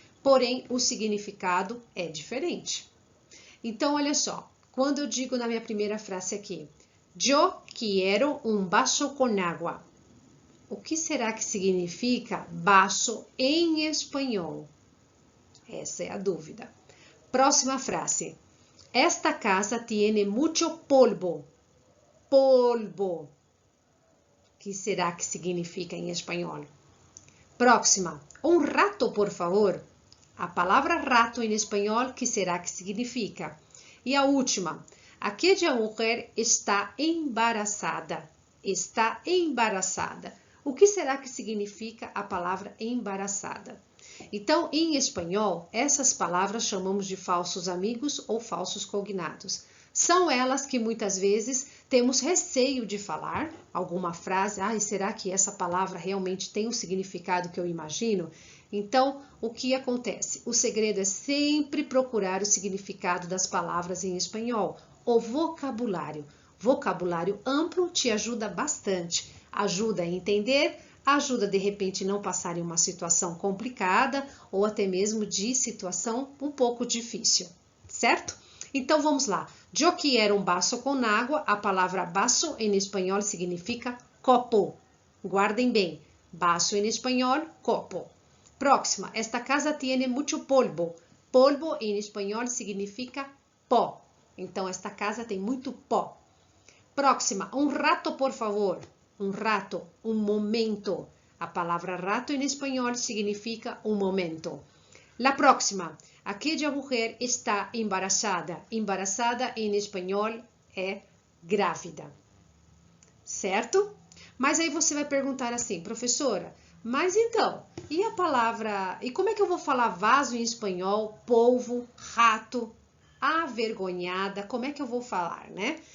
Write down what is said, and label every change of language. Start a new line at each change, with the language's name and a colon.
Portuguese: Porém, o significado é diferente. Então, olha só. Quando eu digo na minha primeira frase aqui,
Spanish: yo quiero un vaso con agua.
Portuguese: O que será que significa vaso em espanhol? Essa é a dúvida. Próxima frase.
Spanish: Esta casa tiene mucho polvo.
Portuguese: Polvo. O que será que significa em espanhol? Próxima.
Spanish: Un rato, por favor.
Portuguese: A palavra rato em espanhol, que será que significa? E a última.
Spanish: Aquella mujer está embarazada. Está embarazada.
Portuguese: O que será que significa a palavra embaraçada? Então, em espanhol, essas palavras chamamos de falsos amigos ou falsos cognatos. São elas que muitas vezes temos receio de falar alguma frase. Será que essa palavra realmente tem o significado que eu imagino? Então, o que acontece? O segredo é sempre procurar o significado das palavras em espanhol. O vocabulário. Vocabulário amplo te ajuda bastante. Ajuda a entender, ajuda de repente não passar em uma situação complicada ou até mesmo de situação um pouco difícil, certo? Então, vamos lá. Eu quero um vaso com água. A palavra vaso em espanhol significa copo. Guardem bem. Vaso em espanhol, copo. Próxima.
Spanish: Esta casa tiene mucho polvo.
Portuguese: Polvo em espanhol significa pó. Então, esta casa tem muito pó. Próxima. Um rato, por favor. Um rato, um momento. A palavra rato em espanhol significa um momento.
Spanish: La próxima. Aquella mujer está embarazada.
Portuguese: Embarazada em espanhol é grávida. Certo? Mas aí você vai perguntar assim, professora, mas então, e a palavra, e como é que eu vou falar vaso em espanhol, polvo, rato, avergonhada, como é que eu vou falar, né?